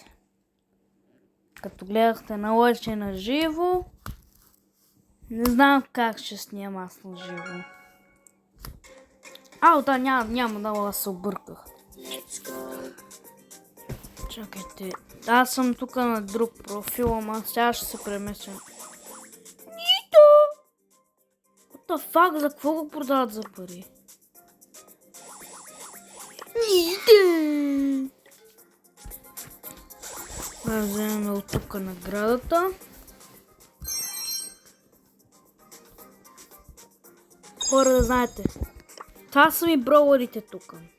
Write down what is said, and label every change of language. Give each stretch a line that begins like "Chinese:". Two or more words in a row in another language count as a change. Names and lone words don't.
Bulgarian: Като гледахте на лъче на живо, не знам как ще снимам аз на живо. Да, няма да се обърках. Чакайте, аз съм тук на друг профил, ама сега ще се преместя.
English: What the fuck,
Bulgarian: за какво го продават за пари? Да вземем от тук наградата. Хора, да знаете, това са ми броуърите тук.